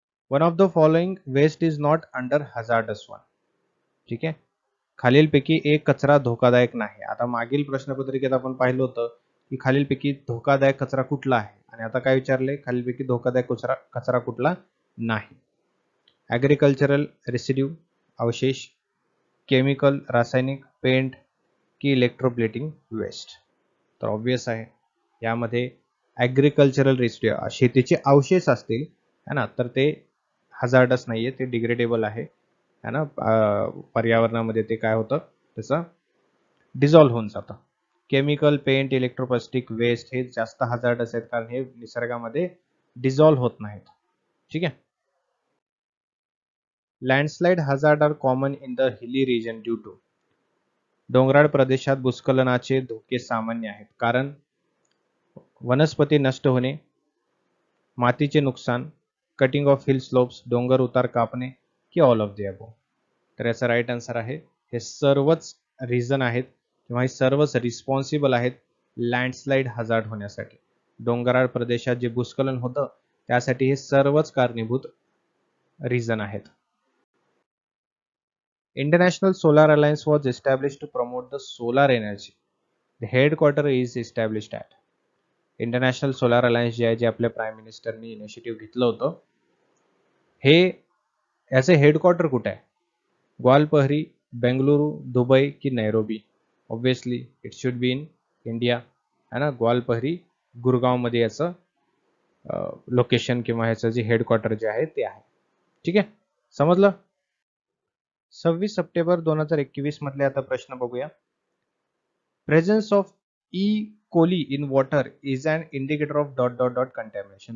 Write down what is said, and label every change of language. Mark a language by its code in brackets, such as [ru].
[en] One of the following waste is not under hazardous one, ठीक आहे. [mr] खालीलपैकी एक कचरा धोकादायक नाही. आता मागील प्रश्नपत्रिकेत आपण पाहिलं होतं की खालीलपैकी धोकादायक कचरा कुठला आहे, आणि आता काय विचारले, खालीलपैकी धोकादायक कचरा कुठला नाही? ॲग्रिकल्चरल रेसिड्यू, अवशेष, केमिकल रासायनिक, पेंट की इलेक्ट्रोप्लेटिंग वेस्ट? तर ऑब्वियस आहे, यामध्ये ॲग्रिकल्चरल रेसिड्यू, शेतीचे अवशेष असतील, है ना, तर ते हजार्डस नाहीये, ते डिग्रेडेबल आहे, है ना. पर्यावरणामध्ये ते काय होतं, त्याचं डिझॉल्व्ह होऊन जातं. केमिकल, पेंट, इलेक्ट्रोप्लास्टिक वेस्ट हे जास्त हजार्डस आहेत कारण हे निसर्गामध्ये डिझॉल्व्ह होत नाहीत, ठीक आहे. [en] Landslide hazard are common in the hilly region due to. [mr] डोंगराळ प्रदेशात भूस्खलनाचे धोके सामान्य आहेत कारण वनस्पती नष्ट होणे, मातीचे नुकसान, [en] cutting of hill slopes, [mr] डोंगर उतार कापणे की [en] All of the above. [mr] तर याचा राईट आन्सर आहे हे सर्वच रिझन आहेत किंवा हे सर्वच रिस्पॉन्सिबल आहेत लँडस्लाइड हजार्ड होण्यासाठी. डोंगराळ प्रदेशात जे भूस्खलन होतं त्यासाठी हे सर्वच कारणीभूत रिझन आहेत. [en] International Solar Alliance was established to promote the solar energy. The headquarter is established at. [mr] International solar alliance जे आहे जे आपल्या प्राईम मिनिस्टरनी इनिशिएटिव्ह घेतलं होतं, हे याचे हेडक्वार्टर कुठे आहे? ग्वालपहरी, बेंगलुरू, दुबई की Nairobi? [en] Obviously it should be in India, है ना. [mr] ग्वालपहरी, गुरगावमध्ये याचं लोकेशन किंवा ह्याचं जे हेडक्वार्टर जे आहे ते आहे. ठीक आहे, समजलं. 26 सप्टेंबर 2021 मधले आता प्रश्न बघूया. [en] Presence of E coli in water is an indicator of dot dot dot contamination.